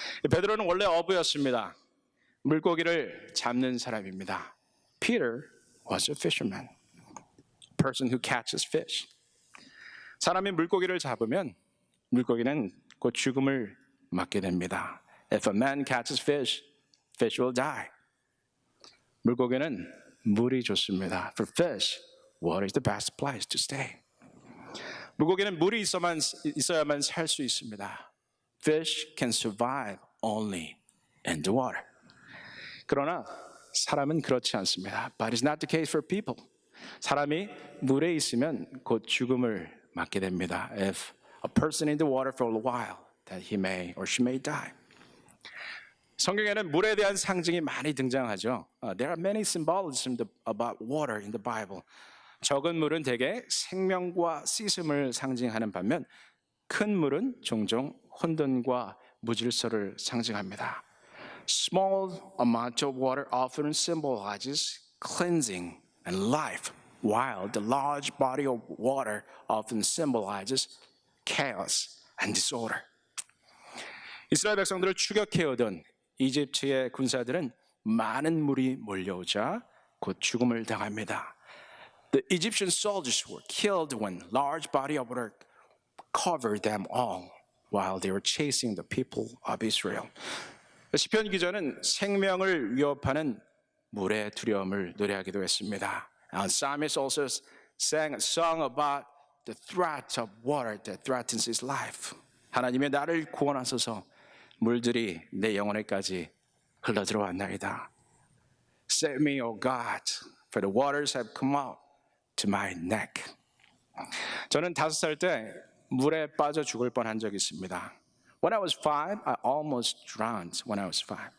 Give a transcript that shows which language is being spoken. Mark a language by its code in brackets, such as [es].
[ko] 베드로는 원래 어부였습니다. 물고기를 잡는 사람입니다. [en] Peter was a fisherman, a person who catches fish. [ko] 사람이 물고기를 잡으면 물고기는 곧 죽음을 맞게 됩니다. [en] If a man catches fish, fish will die. [ko] 물고기는 물이 좋습니다. [en] For fish, water is the best place to stay. [ko] 물고기는 물이 있어야만 살 수 있습니다. [en] Fish can survive only in the water. [ko] 그러나 사람은 그렇지 않습니다. [en] But it's not the case for people. [ko] 사람이 물에 있으면 곧 죽음을 맞게 됩니다. [en] If a person in the water for a while that he may or she may die. [ko] 성경에는 물에 대한 상징이 많이 등장하죠. [en] There are many symbolisms about water in the Bible. [ko] 적은 물은 대개 생명과 씻음을 상징하는 반면 큰 물은 종종 혼돈과 무질서를 상징합니다. [en] Small amount of water often symbolizes cleansing and life, while the large body of water often symbolizes chaos and disorder. [ko] 이스라엘 백성들을 추격해오던 이집트의 군사들은 많은 물이 몰려오자 곧 죽음을 당합니다. [en] The Egyptian soldiers were killed when large body of water covered them all while they were chasing the people of Israel. [ko] 시편 기자는 생명을 위협하는 물의 두려움을 노래하기도 했습니다. [en] And psalmist also sang a song about the threat of water that threatens his life. [ko] 하나님의 나를 구원하소서 물들이 내 영혼에까지 흘러들어왔나이다. [en] Save me, O God, for the waters have come out to my neck. [ko] 저는 5살 때 물에 빠져 죽을 뻔한 적이 있습니다. [en] When I was 5, I almost drowned when I was 5.